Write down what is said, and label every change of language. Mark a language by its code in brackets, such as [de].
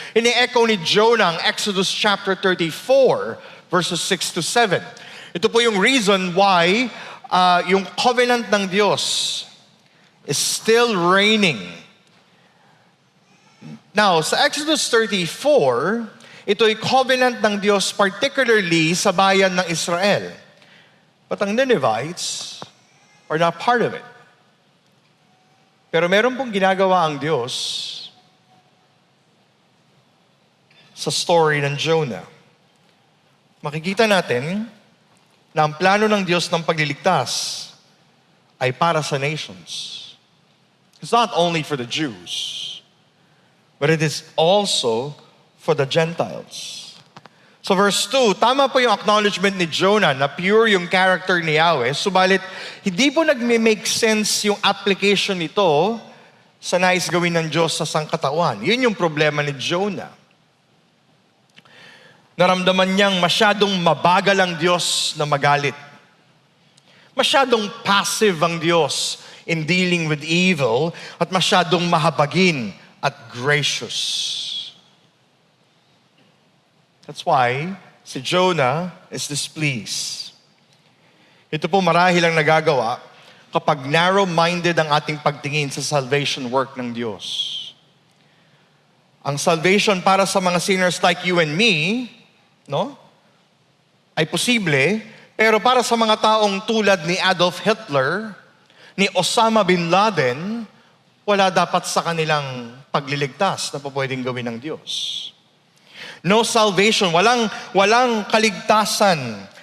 [tl] Ini-echo ni Jonah ang Exodus chapter 34, verses 6 to 7. Ito po yung reason why yung covenant ng Diyos [en] is still reigning. [tl] Now, sa Exodus 34, ito'y covenant ng Diyos particularly sa bayan ng Israel. [en] But ang Ninevites are not part of it. [tl] Pero meron pong ginagawa ang Diyos sa story ng Jonah. Makikita natin na ang plano ng Diyos ng pagliligtas ay para sa nations. [en] It's not only for the Jews, but it is also for the Gentiles. [tl] So verse 2, tama po yung acknowledgement ni Jonah na pure yung character ni Yahweh, subalit hindi po nagme-make sense yung application nito sa nais gawin ng Diyos sa sangkatawan. Yun yung problema ni Jonah. Naramdaman niyang masyadong mabagal ang Diyos na magalit. Masyadong passive ang Diyos [en] in dealing with evil [tl] at masyadong mahabagin at gracious. [en] That's why si Jonah is displeased. [tl] Ito po marahil ang nagagawa kapag narrow-minded ang ating pagtingin sa salvation work ng Diyos. Ang salvation para sa mga sinners [en] like you and me, [tl] no? Ay posible, pero para sa mga taong tulad ni Adolf Hitler, ni Osama bin Laden, wala dapat sa kanilang pagliligtas na pwedeng gawin ng Diyos. [en] No salvation, [tl] walang kaligtasan